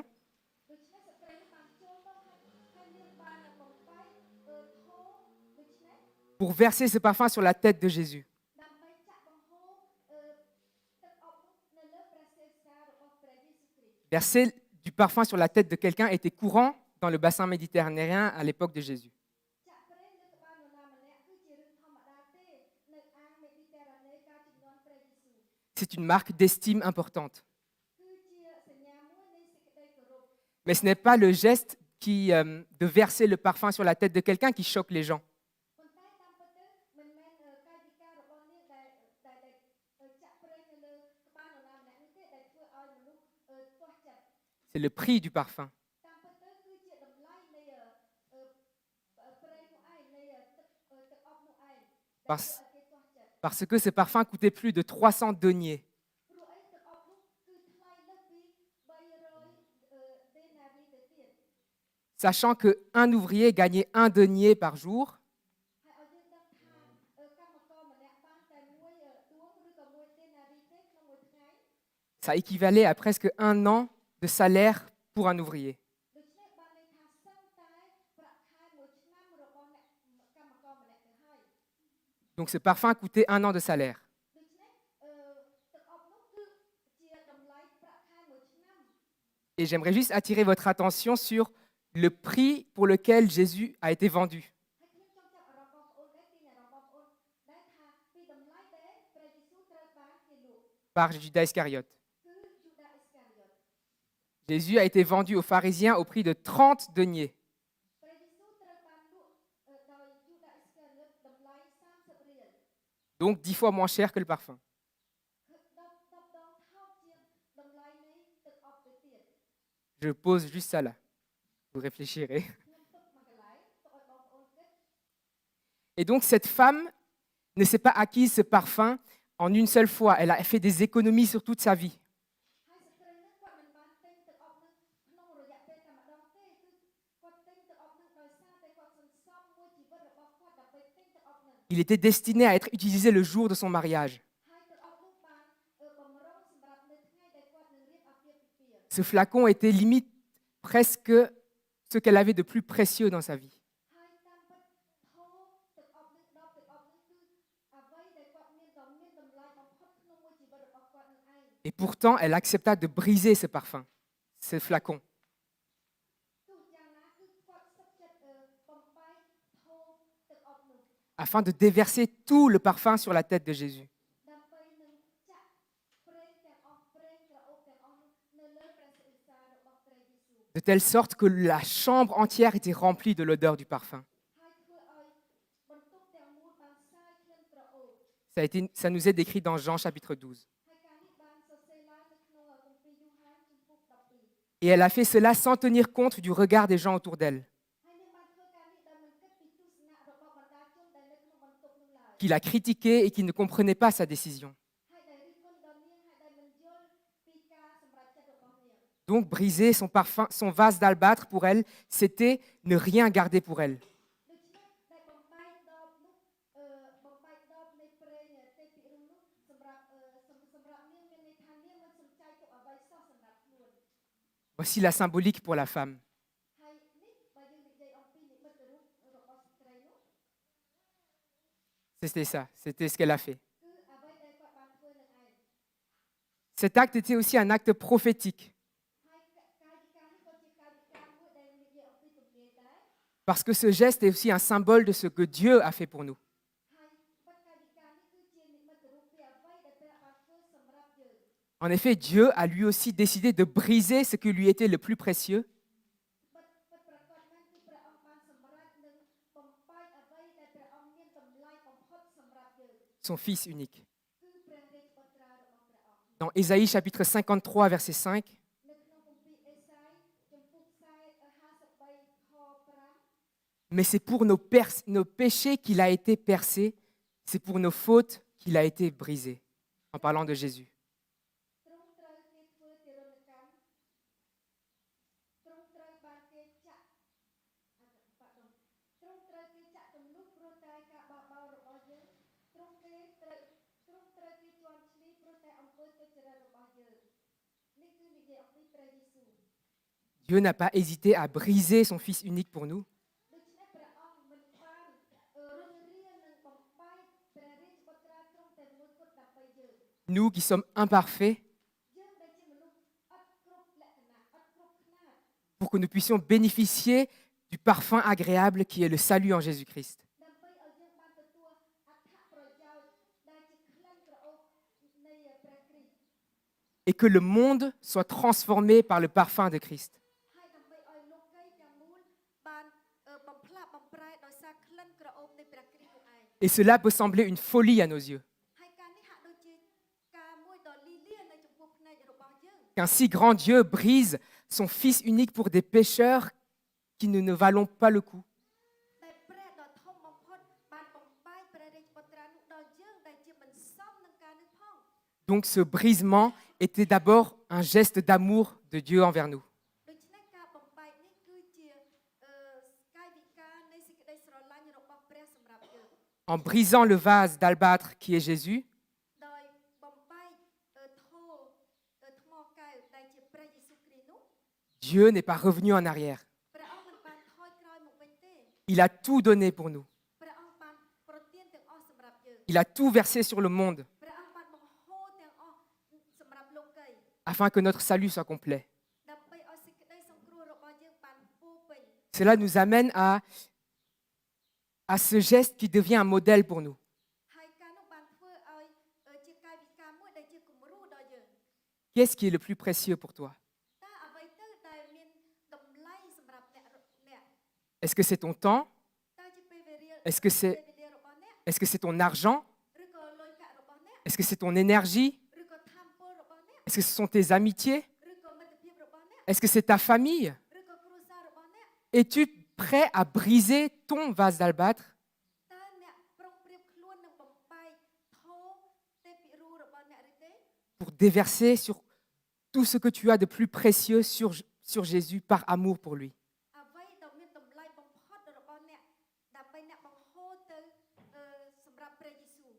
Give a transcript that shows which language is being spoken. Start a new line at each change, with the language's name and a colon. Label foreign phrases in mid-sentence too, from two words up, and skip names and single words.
Khmer: ដូច្នេះស្ត្រីនោះបានចូលមកហើយនាងបានបំបែកធោដូច្នេះ
French: pour verser ce parfum sur la tête de Jésus.
Khmer: ដើម្បីចាក់បង្ហូរទឹកអប់នោះនៅលើព្រះសិរសារបស់ព្រះយេស៊ូវគ្រីស្ទ
French: Verser du parfum sur la tête de quelqu'un était courant dans le bassin méditerranéen à l'époque de Jésus.
Khmer: ចាក់ប្រេងលើក្បាលនរណាម្នាក់គឺជារឿងធម្មតាទេនៅអាងមេឌីទែរ៉ាណេកាលជំនាន់ព្រះយេស៊ូវ
French: C'est une marque d'estime importante.
Khmer: គឺជាសញ្ញាមួយនៃសេចក្តីគោរព
French: Mais ce n'est pas le geste de verser le parfum sur la tête de quelqu'un qui choque les gens.
Khmer: ប៉ុន្តែតាមពិតទៅមិនមែនកាយវិការរបស់នាងដែលចាក់ប្រេងនៅលើក្បាលនរណាម្នាក់នេះទេដែលធ្វើឲ្យមនុស្សទាស់ចិត្ត
French: C'est le prix du parfum.
Khmer: តាមពិតទៅគឺជាតម្លៃនៃប្រេងនោះឯងនៃទឹកអប់នោះឯងដែលធ្វើឲ្យគេទាស់ចិត្ត
French: Parce que ce parfum coûtait plus de 300 deniers.
Khmer: ព្រោះអីទឹកអប់នោះគឺថ្លៃលើសពី300ដេណារីទៅទៀត
French: Sachant qu'un ouvrier gagnait 1 denier par jour,
Khmer: ហើយឲ្យយើងដឹងថាកម្មករម្នាក់បានតែមួយដួងឬក៏មួយដេណារីទេក្នុងមួយថ្ងៃ
French: ça équivalait à presque 1 an de salaire pour un ouvrier.
Khmer: ដូច្នេះបានន័យថាសឹងតែប្រាក់ខែមួយឆ្នាំរបស់អ្នកកម្មករម្នាក់ទៅហើយ
French: Donc ce parfum coûtait 1 an de salaire.
Khmer: ដូច្នេះទឹកអប់នោះគឺជាតម្លៃប្រាក់ខែមួយឆ្នាំ
French: Et j'aimerais juste attirer votre attention sur le prix pour lequel Jésus a été vendu.
Khmer: ហើយខ្ញុំចង់ចាប់អារម្មណ៍បងប្អូនដែរទីអារម្មណ៍បងប្អូនដែរថាពីតម្លៃដែលព្រះយេស៊ូវត្រូវបានគេលក់
French: Par Judas Iscariote.
Khmer: គឺយូដាអ៊ីស្ការីយ៉ូត
French: Jésus a été vendu aux pharisiens au prix de 30 deniers.
Khmer: ព្រះយេស៊ូវត្រូវបានលក់ដោយយូដាអ៊ីស្ការីយ៉ូតតម្លៃ30រៀល
French: Donc 10 fois moins cher que le parfum.
Khmer: គឺ10ដងថោកជាងតម្លៃនៃទឹកអប់ទៅទៀត
French: Je pose juste ça là. Vous réfléchirez.
Khmer: ខ្ញុំទុកមកកន្លែងទុកឲ្យបងប្អូនគិត
French: Et donc cette femme ne s'est pas acquise ce parfum en une seule fois. Elle a fait des économies sur toute sa vie.
Khmer: ហើយស្ត្រីនោះគាត់មិនបានទិញទឹកអប់នោះក្នុងរយៈពេលតែម្ដងទេគឺគាត់ទិញទឹកអប់នោះដោយសារតែគាត់សន្សំមួយជីវិតរបស់គាត់ដើម្បីទិញទឹកអប់នោះ
French: Il était destiné à être utilisé le jour de son mariage.
Khmer: ហើយទឹកអប់នោះបានបំរុងសម្រាប់នៅថ្ងៃដែលគាត់នឹងរៀបអាពាហ៍ពិពាហ៍
French: Ce flacon était limite presque ce qu'elle avait de plus précieux dans sa vie.
Khmer: ហើយតាមពិតធោទឹកអប់នេះដល់ទឹកអប់នេះគឺអ្វីដែលគាត់មានដ៏មានតម្លៃបំផុតក្នុងមួយជីវិតរបស់គាត់នឹងឯង
French: Et pourtant, elle accepta de briser ce parfum, ce flacon.
Khmer: ទោះយ៉ាងណាគឺគាត់សុខចិត្តបំបែកធោទឹកអប់នោះ
French: Afin de déverser tout le parfum sur la tête de Jésus.
Khmer: ដើម្បីនឹងចាក់ប្រេងទាំងអស់ប្រេងក្រអូបទាំងអស់នោះនៅលើព្រះសិរសារបស់ព្រះយេស៊ូវ
French: De telle sorte que la chambre entière était remplie de l'odeur du parfum.
Khmer: ហើយធ្វើឲ្យបន្ទប់ទាំងមូលបានសាយក្លិនក្រអូប
French: Ça nous est décrit dans Jean chapitre 12.
Khmer: ហើយការនេះបានសរសេរឡើងនៅក្នុងគម្ពីរយូហានជំពូក12
French: Et elle a fait cela sans tenir compte du regard des gens autour d'elle,
Khmer: ហើយនាងបានធ្វើការនេះដោយមិនគិតពីទស្សនៈរបស់បណ្ដាជនដែលនៅក្នុងបន្ទប់នោះឡើយ
French: qui la critiquaient et qui ne comprenaient pas sa décision.
Khmer: ហើយដែលរិះគន់ដល់នាងហើយដែលមិនយល់ពីការសម្រេចចិត្តរបស់នាង
French: Donc briser son parfum, son vase d'albâtre pour elle, c'était ne rien garder pour elle.
Khmer: ដូច្នេះដែលបំបែកដបនោះបំបែកដបនៃប្រេងទេពិរុនោះសម្រាប់នាងមានន័យថានាងមិនសំចៃទុកអ្វីសោះសម្រាប់ខ្លួន
French: Voici la symbolique pour la femme.
Khmer: ហើយនេះបើយើងនិយាយអំពីនិមិត្តរូបរបស់ស្ត្រីនោះ
French: C'était ça, c'était ce qu'elle a fait.
Khmer: គឺអ្វីដែលគាត់បានធ្វើនឹងឯង
French: Cet acte était aussi un acte prophétique,
Khmer: ហើយកាយវិការនេះក៏ជាកាយវិការមួយដែលនិយាយអំពីទំនាយដែរ
French: parce que ce geste est aussi un symbole de ce que Dieu a fait pour nous.
Khmer: ហើយបាត់កាយវិការនេះគឺជានិមិត្តរូបពីអ្វីដែលព្រះបានធ្វើសម្រាប់យើង
French: En effet, Dieu a lui aussi décidé de briser ce qui lui était le plus précieux,
Khmer: បាត់ប្រកបមែនគឺព្រះអង្គបានសម្រេចនឹងបំបែកអ្វីដែលព្រះអង្គមានតម្លៃបំផុតសម្រាប់យើង
French: son Fils unique.
Khmer: គឺព្រះរាជបុត្រារបស់ព្រះអង្គ
French: Dans Ésaïe chapitre 53, verset 5,
Khmer: នៅក្នុងគម្ពីរអេសាយចំពុក53ខ5
French: mais c'est pour nos péchés qu'il a été percé, c'est pour nos fautes qu'il a été brisé, en parlant de Jésus.
Khmer: ទ្រង់ត្រូវគេធ្វើទារុណកម្មទ្រង់ត្រូវបានគេចាក់ទ្រង់ត្រូវគេចាក់ទម្លុះព្រោះតែការបោះបោររបស់យើងទ្រង់ត្រូវគេជាន់ឈ្លីព្រោះតែអំនិយាយអំពីព្រះយេស៊ូវ
French: Dieu n'a pas hésité à briser son Fils unique pour nous.
Khmer: ដូច្នេះព្រះអង្គមិនបានរស់រាននឹងបំបែកព្រះរាជបុត្រាទ្រង់តែមួយគត់ដើម្បីយើង
French: Nous qui sommes imparfaits,
Khmer: យើងដែលជាមនុស្សអត់គ្រប់លក្ខណៈអត់គ្រប់ខ្នាត
French: pour que nous puissions bénéficier du parfum agréable qui est le salut en Jésus-Christ.
Khmer: ដើម្បីឲ្យយើងបានទទួលអត្ថប្រយោជន៍ដែលជាក្លិនក្រអូបនៃព្រះគ្រីស្ទ
French: Et que le monde soit transformé par le parfum de Christ.
Khmer: ហើយដើម្បីឲ្យលោកីទាំងមូលបានបំផ្លាស់បំប្រែដោយសារក្លិនក្រអូបនៃព្រះគ្រីស្ទនោះឯង
French: Et cela peut sembler une folie à nos yeux.
Khmer: ហើយការនេះហាក់ដូចជាការមួយដ៏លីលានៅចំពោះភ្នែករបស់យើង
French: Qu'un si grand Dieu brise son Fils unique pour des pécheurs qui ne valons pas le coup.
Khmer: តែព្រះដ៏ធំបំផុតបានបំបែកព្រះរាជបុត្រានោះដល់យើងដែលជាមិនសមនឹងការនេះផង
French: Donc ce brisement était d'abord un geste d'amour de Dieu envers nous.
Khmer: ដូច្នេះការបំបែកនេះគឺជាកាយវិការនៃសេចក្តីស្រឡាញ់របស់ព្រះសម្រាប់យើង
French: En brisant le vase d'albâtre qui est Jésus,
Khmer: ដោយបំបែកថ្មកែវដែលជាព្រះយេស៊ូវគ្រីស្ទនោះ
French: Dieu n'est pas revenu en arrière.
Khmer: ព្រះអង្គមិនបានថយក្រោយមកវិញទេ
French: Il a tout donné pour nous.
Khmer: ព្រះអង្គបានប្រទានទាំងអស់សម្រាប់យើង
French: Il a tout versé sur le monde
Khmer: ព្រះអង្គបានបង្ហូរទាំងអស់សម្រាប់លោកី
French: afin que notre salut soit complet.
Khmer: ដើម្បីឲ្យសេចក្តីសង្គ្រោះរបស់យើងបានពោពេញ
French: Cela nous amène à ce geste qui devient un modèle pour nous.
Khmer: ហើយការនោះបានធ្វើឲ្យជាកាយវិការមួយដែលជាគំរូដល់យើង
French: Qu'est-ce qui est le plus précieux pour toi?
Khmer: តើអ្វីទៅដែលមានតម្លៃសម្រាប់អ្នក
French: Est-ce que c'est ton temps?
Khmer: តើជាពេលវេលា
French: Est-ce que c'est
Khmer: ពេលវេលារបស់អ្នក
French: Est-ce que c'est ton argent?
Khmer: ឬក៏លុយកាក់របស់អ្នក
French: Est-ce que c'est ton énergie?
Khmer: ឬក៏ធម៌ពលរបស់អ្នក
French: Est-ce que ce sont tes amitiés?
Khmer: ឬក៏មិត្តភាពរបស់អ្នក
French: Est-ce que c'est ta famille?
Khmer: ឬក៏គ្រួសាររបស់អ្នក
French: Es-tu prêt à briser ton vase d'albâtre
Khmer: តើអ្នកប្រុងប្រៀបខ្លួននឹងបំបែកធម៌ទេពិរូរបស់អ្នកឬទេ
French: pour déverser sur tout ce que tu as de plus précieux sur Jésus par amour pour lui?
Khmer: អ្វីដែលមានតម្លៃបំផុតរបស់អ្នកដើម្បីអ្នកបង្ហូរទៅសម្រាប់ព្រះយេស៊ូវ